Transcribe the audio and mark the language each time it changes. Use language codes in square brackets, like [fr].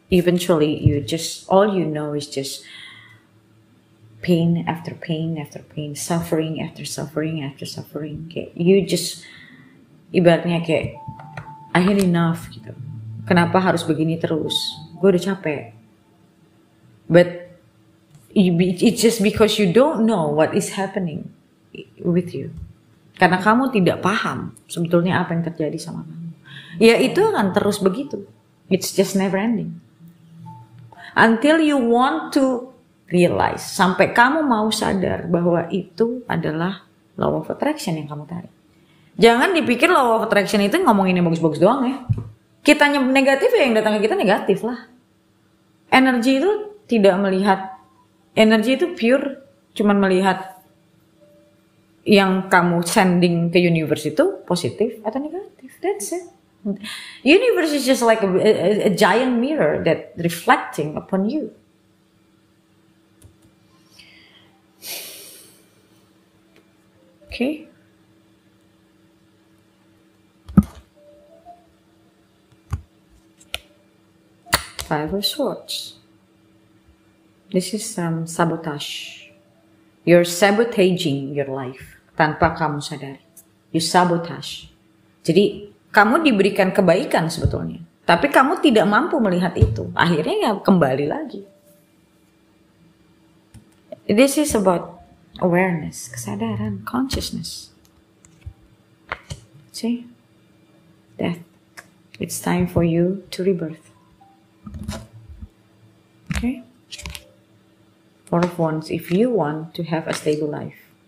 [en] Eventually, all you know is just pain after pain after pain, suffering after suffering after suffering. Kayak you just [id] ibaratnya kayak [en] I had enough gitu. [id] Kenapa harus begini terus? Gue udah capek. [en] But it's just because you don't know what is happening with you. [id] Karena kamu tidak paham sebetulnya apa yang terjadi sama kamu. Ya itu akan terus begitu. [en] It's just never ending. Until you want to realize, [id] sampai kamu mau sadar bahwa itu adalah law of attraction yang kamu tarik. Jangan dipikir law of attraction itu ngomongin yang bagus-bagus doang ya. Kitanya negatif ya yang datang ke kita negatif lah. Energi itu tidak melihat, energi itu pure, cuman melihat yang kamu sending ke universe itu positif atau negatif. [en] That's it. Universe is just like a giant mirror that reflecting upon you. Okay. Five of Swords. This is sabotage. You're sabotaging your life [id] tanpa kamu sadari. [en] You sabotage. [id] Jadi kamu diberikan kebaikan sebetulnya, tapi kamu tidak mampu melihat itu. Akhirnya ya kembali lagi. [en] This is about awareness, kesadaran, consciousness. See? Death. It's time for you to rebirth. Okay? Four of Wands, if you want to have a stable life.